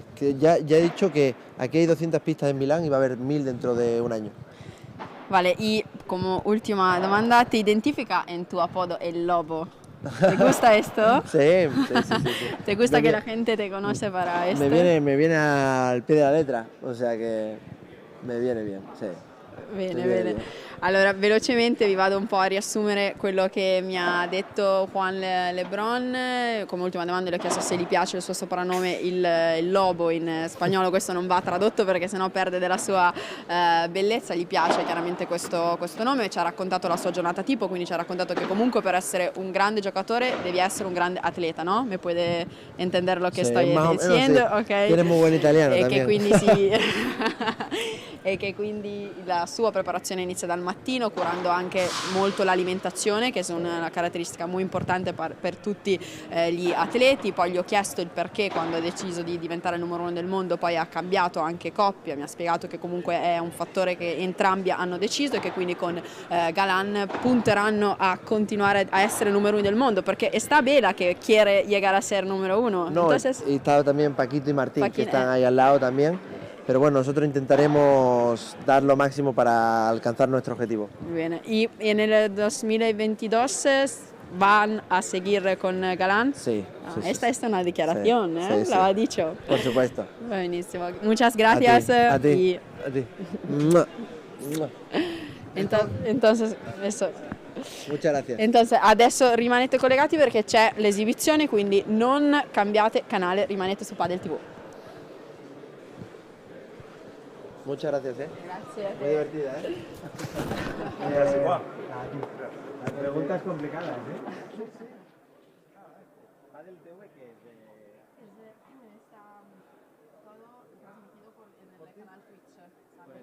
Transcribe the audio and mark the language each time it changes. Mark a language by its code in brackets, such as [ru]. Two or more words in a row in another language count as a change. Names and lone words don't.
[es] Que ya he dicho que aquí hay 200 pistas en Milán y va a haber 1000 dentro de un año. Vale, y como última domanda, ¿te identifica en tu apodo el lobo? ¿Te gusta esto? Sí. ¿Te gusta Me que vi- la gente te conoce para esto? Me viene al pie de la letra, o sea que me viene bien, [it] sì. Bene, Mi viene bene. [es] bien. [it] Allora, velocemente vi vado un po' a riassumere quello che mi ha detto Juan Lebron. Come ultima domanda le ho chiesto se gli piace il suo soprannome il lobo in spagnolo. Questo non va tradotto perché sennò perde della sua bellezza. Gli piace chiaramente questo nome. Ci ha raccontato la sua giornata tipo, quindi ci ha raccontato che comunque per essere un grande giocatore devi essere un grande atleta, [es] ¿no? ¿Me puede entender lo que Sí, estoy más o menos, diciendo? sí. Ok. Tiene muy buen italiano [it] E che [es] también. [it] quindi sì. E che quindi la sua preparazione inizia dal mattino, curando anche molto l'alimentazione, che è una caratteristica molto importante per tutti gli atleti. Poi gli ho chiesto il perché quando ha deciso di diventare il numero 1 del mondo, poi ha cambiato anche coppia, mi ha spiegato che comunque è un fattore che entrambi hanno deciso e che quindi con Galán punteranno a continuare a essere il numero 1 del mondo, [es] porque está Vela que quiere llegar a ser número 1. No, Entonces, y está también Paquito y Martín, que Paquín, están ahí al lado también. Pero bueno, nosotros intentaremos dar lo máximo para alcanzar nuestro objetivo. [it] bene. [es] Y en el 2022 van a seguir con Galán. Sí. Ah, esta es una declaración, Sí, ¿eh? sí, Lo sí. ha dicho. Por supuesto. Buenísimo. Muchas gracias. A ti. y A ti. Mua, mua. entonces, eso. Muchas gracias. Entonces, [it] adesso rimanete collegati perché c'è l'esibizione, quindi non cambiate canale, rimanete su Padel TV. [es] Muchas gracias, [it] Grazie. [es] Muy divertida, Las preguntas complicadas, Padel TV que es está todo transmitido en el canal Twitch, ¿sabes?